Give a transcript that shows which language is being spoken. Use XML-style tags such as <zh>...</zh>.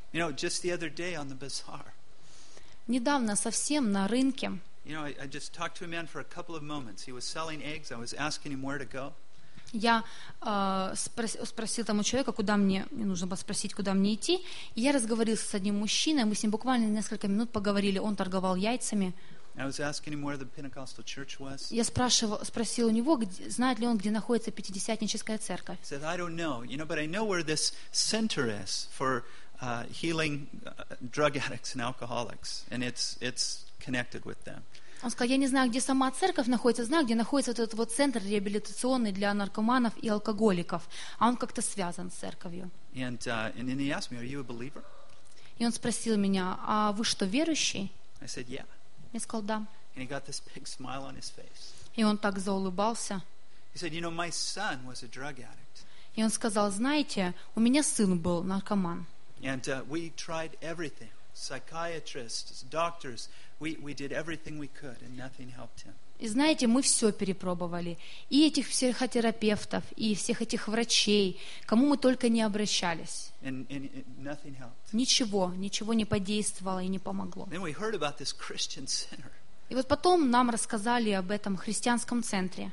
<en>You know, just the other day on the bazaar.</en> <ru>Недавно совсем на рынке.</ru> <en>You know, I just talked to a man for a couple of moments. He was selling eggs. I was asking him where to go.</en> <ru>Я спросил тому человеку, куда мне нужно было спросить, куда мне идти. И я разговаривал с одним мужчиной, мы с ним буквально несколько минут поговорили. Он торговал яйцами.</ru> <en>I was asking him where the Pentecostal church was.</en> <ru>Я спросил у него, знает ли он, где находится Пятидесятническая церковь.</ru> <en>He said, I don't know, you know, but I know where this center is for healing drug addicts and alcoholics, and it's connected with them.</en> <ru>Он сказал, я не знаю, где сама церковь находится, знаю, где находится вот этот вот центр реабилитационный для наркоманов и алкоголиков, а он как-то связан с церковью.</ru> <en>And then he asked me, are you a believer?</en> <ru>И он спросил меня, а вы что, верующий?</ru> <en>I said, yeah.</en> <ru>Я сказал, да.</ru> <en>And he got this big smile on his face.</en> <ru>И он так заулыбался.</ru> <en>He said, you know, my son was a drug addict.</en> <ru>И он сказал, знаете, у меня сын был наркоман.</ru> <en>And we tried everything. Psychiatrists, doctors, we did everything we could and nothing helped him.</en> <ru>И знаете, мы все перепробовали. И этих психотерапевтов, и всех этих врачей, кому мы только не обращались.</ru> <en>And nothing helped.</en> <ru>Ничего не подействовало и не помогло.</ru> <en>Then we heard about this Christian center.</en> <ru>И вот потом нам рассказали об этом христианском центре.</ru>